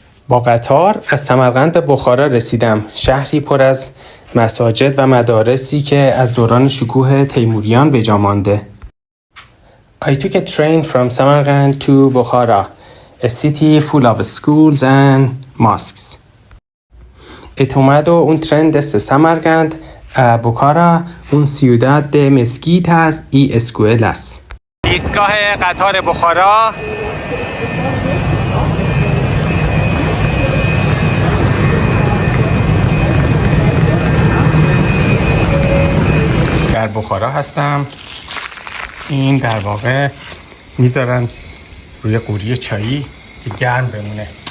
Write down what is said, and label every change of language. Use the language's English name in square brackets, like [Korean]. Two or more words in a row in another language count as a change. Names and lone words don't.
[Persian] با قطار از سمرقند به بخارا رسیدم. شهری پر از مساجد و مدارسی که از دوران شکوه تیموریان به جا مانده. [English] I took a train from Samarkand to Bukhara, a city full of schools and mosques. [Spanish] Etomado un tren desde Samarkand a Bukhara, un ciudad de mezquitas y escuelas. [Persian] ایستگاه قطار بخارا. در بخارا هستم. این در واقع میذارن روی قوری چایی که گرم بمونه.